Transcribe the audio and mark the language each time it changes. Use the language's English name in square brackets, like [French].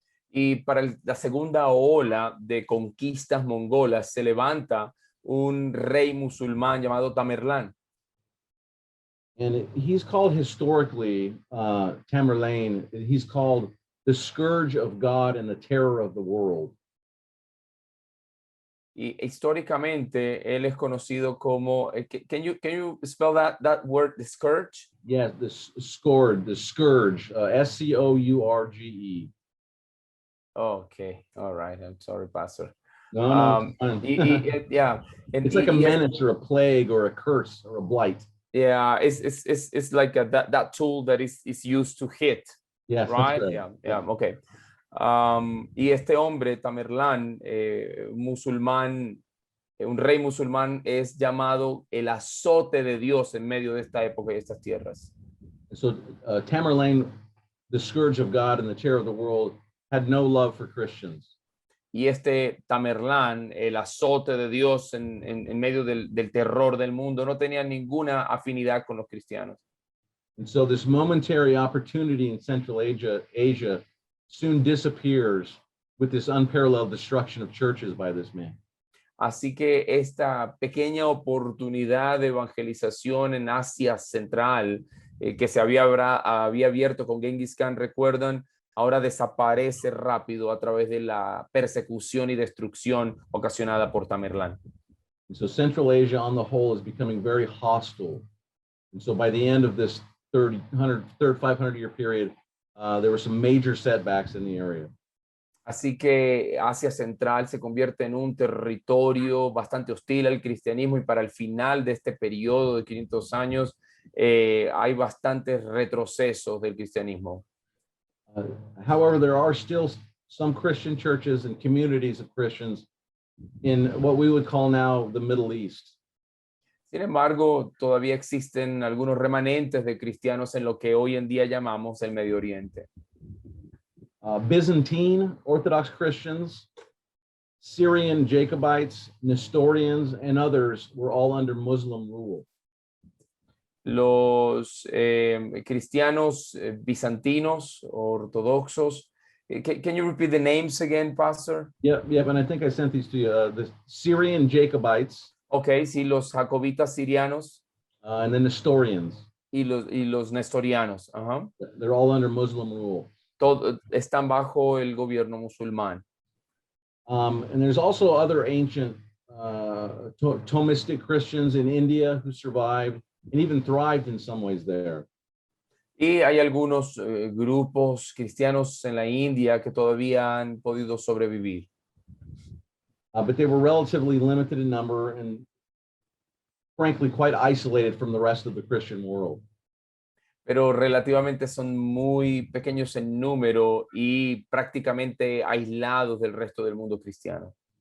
[Spanish] Y para la segunda ola de conquistas mongolas se levanta un rey musulmán llamado Tamerlán. [English] And he's called historically, Tamerlane, he's called the scourge of God and the terror of the world. [Spanish] Y históricamente él es conocido como, [English] can you spell that word, the scourge? Yeah, the scourge, S-C-O-U-R-G-E. Okay, all right, I'm sorry, Pastor. No, no, it's fine. Yeah, and It's like a menace or a plague or a curse or a blight. yeah, it's like that tool that is used to hit, Yes, right? that's right. Yeah, okay. [Spanish] Y este hombre, Tamerlán, musulmán, un rey musulmán, es llamado el azote de Dios en medio de esta época y estas tierras. [English] So Tamerlane, the scourge of God and the terror of the world, had no love for Christians. [Spanish] Y este Tamerlán, el azote de Dios en medio del terror del mundo, no tenía ninguna afinidad con los cristianos. [English] And so this momentary opportunity in Central Asia soon disappears with this unparalleled destruction of churches by this man. [Spanish] Así que esta pequeña oportunidad de evangelización en Asia Central que se había abierto con Genghis Khan, recuerdan, ahora desaparece rápido a través de la persecución y destrucción ocasionada por Tamerlán. [English] And so Central Asia on the whole is becoming very hostile. And so by the end of this 500-year period, there were some major setbacks in the area. [Spanish] Así que Asia Central se convierte en un territorio bastante hostil al cristianismo y para el final de este periodo de 500 años hay bastantes retrocesos del cristianismo. [English] However, there are still some Christian churches and communities of Christians in what we would call now the Middle East. [Spanish] Sin embargo, todavía existen algunos remanentes de cristianos en lo que hoy en día llamamos el Medio Oriente. [English] Byzantine Orthodox Christians, Syrian Jacobites, Nestorians, and others were all under Muslim rule. [Spanish] Los cristianos bizantinos, ortodoxos. [English] Can you repeat the names again, Pastor? Yeah, and I think I sent these to you. The Syrian Jacobites. [Spanish] Okay, sí, los jacobitas sirianos. [English] And the Nestorians. [Spanish] Y los nestorianos. Uh-huh. [English] They're all under Muslim rule. [Spanish] Están bajo el gobierno musulmán. [English] And there's also other ancient Thomistic Christians in India who survived and even thrived in some ways there. [Spanish] Y hay algunos grupos cristianos en la India que todavía han podido sobrevivir. [English] But they were relatively limited in number and frankly quite isolated from the rest of the Christian world. [Spanish] Pero relativamente son muy pequeños en número y prácticamente aislados del resto del mundo cristiano.